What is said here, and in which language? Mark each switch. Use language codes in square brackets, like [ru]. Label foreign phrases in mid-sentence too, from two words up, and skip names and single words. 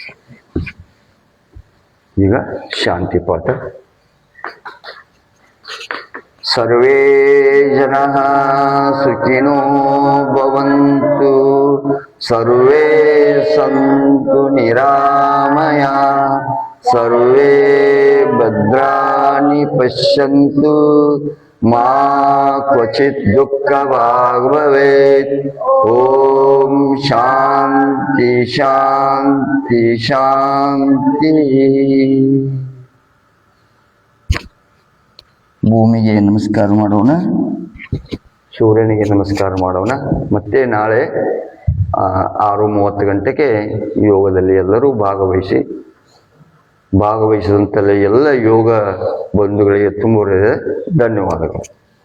[kn] ಈಗ ಶಾಂತಿ ಪಾಠ. [sa] ಸರ್ವೇ ಜನಃ ಸುಖಿನೋ ಭವಂತು, ಸರ್ವೇ ಸಂತು ನಿರಾಮಯ, ಸರ್ವೇ ಭದ್ರಾಣಿ ಪಶ್ಯಂತು, ಮಾ ಕ್ವಚಿತ್ ದುಃಖಭಾಗ್ ಭವೇತ್. ಓಂ ಶಾಂತಿ ಶಾಂತಿ ಶಾಂತಿ. [kn] ಭೂಮಿಗೆ ನಮಸ್ಕಾರ ಮಾಡೋಣ, ಸೂರ್ಯನಿಗೆ ನಮಸ್ಕಾರ ಮಾಡೋಣ. ಮತ್ತೆ ನಾಳೆ 6:30 ಗಂಟೆಗೆ ಯೋಗದಲ್ಲಿ ಎಲ್ಲರೂ ಭಾಗವಹಿಸಿದಂತೆಲ್ಲ ಎಲ್ಲ ಯೋಗ ಬಂಧುಗಳಿಗೆ ತುಂಬ ಧನ್ಯವಾದಗಳು.